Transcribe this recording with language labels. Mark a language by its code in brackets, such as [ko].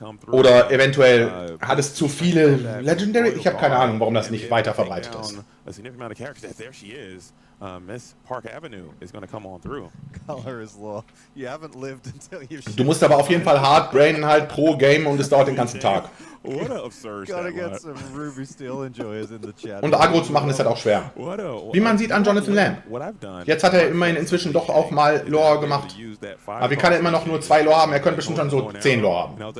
[de] Oder eventuell hat es zu viele Legendary. Ich habe keine Ahnung, warum das nicht weiter verbreitet ist. [en] A significant amount of characters. There she is. Miss Park Avenue is going to come on through. Color is law. You haven't lived until you've. [de] Du musst aber auf jeden Fall hard brainen halt pro Game, und es dauert den ganzen Tag. [en] What a absurd Gotta get some Ruby Steel enjoyers in the chat. [de] Und Agro zu machen ist halt auch schwer. Wie man sieht an Jonathan Lam. Jetzt hat er immerhin inzwischen doch auch mal Lore gemacht. Aber wie kann er immer noch nur 2 Lore haben? Er könnte bestimmt schon so 10 Lore haben.